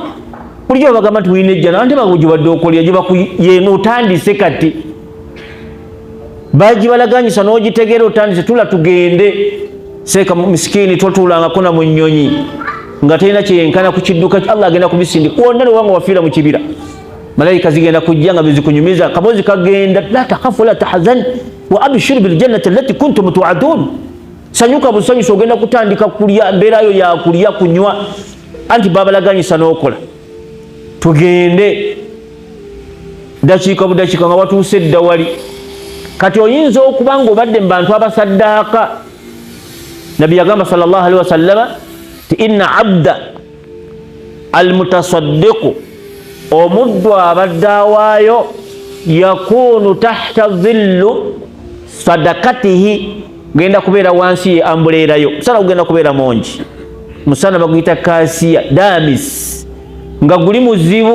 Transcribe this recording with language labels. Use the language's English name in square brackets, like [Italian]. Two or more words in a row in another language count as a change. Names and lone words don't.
[Ganda] Bulijjo bagamba nti wulina ejjana ante bagibadde okolya gye otandise kati bagibalaganyisa n'ogitegeera otandise tula tugende. Seeka misikini totuulangako na mu nnyonyi nga talina kyeyenkana ku kidduka Allah agenda kubisindika wonna newanga wafiira mu kibira malayika zigenda kujja nga bizikunyumiza kaboozi kagenda [Arabic] لا تخافوا لا تحزنوا وأبشروا بالجنة التي كنتم توعدون. [Ganda] Sanyuka busanyusa ogenda kutandika kulya mbeerayo yakulya kunywa anti babalaganyisa n'okola tugende dakiika budakiika nga watuuse dda wali. Kati oyinza okuba ng'obadde mu bantu abasaddaaka. Nabbi yagamba [Arabic] صلى الله عليه وسلم [Ganda] ti [Arabic] إن العبد المتصدق [Ganda] omuddu abadde awaayo yakunu [Arabic] تحت ظل صدقته [Ganda] genda kubeera wansi ye ambuleerayo. Musana gugenda kubeera mungi, musana baguyita kasiya damis nga guli muzibu.